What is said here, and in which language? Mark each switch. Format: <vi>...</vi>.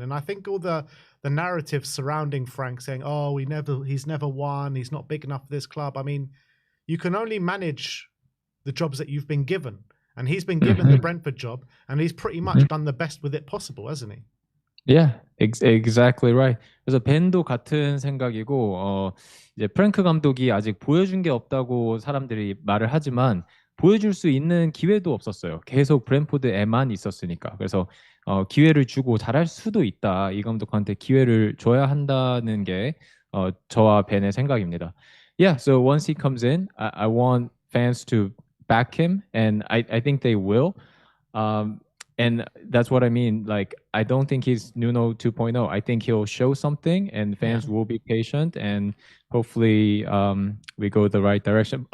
<en>And I think all the narrative surrounding Frank saying, oh, he's never won, he's not big enough for this club. I mean, you can only manage the jobs that you've been given. And he's been given the Brentford job, and he's pretty much done the best with it possible, hasn't he? Yeah, exactly right.</en> <ko>그래서 벤도 같은 생각이고, 이제 프랭크 감독이 아직 보여준 게 없다고 사람들이 말을 하지만 보여줄 수 있는 기회도 없었어요. 계속 브entford에만 있었으니까. 그래서 기회를 주고 잘할 수도 있다. 이 감독한테 기회를 줘야 한다는 게 저와 벤의 생각입니다.</ko> <en>Yeah, so once he comes in, I want fans to back him, and I think they will. And that's what I mean. Like, I don't think he's Nuno 2.0. I think he'll show something, and fans will be patient, and hopefully we go the right direction.</en>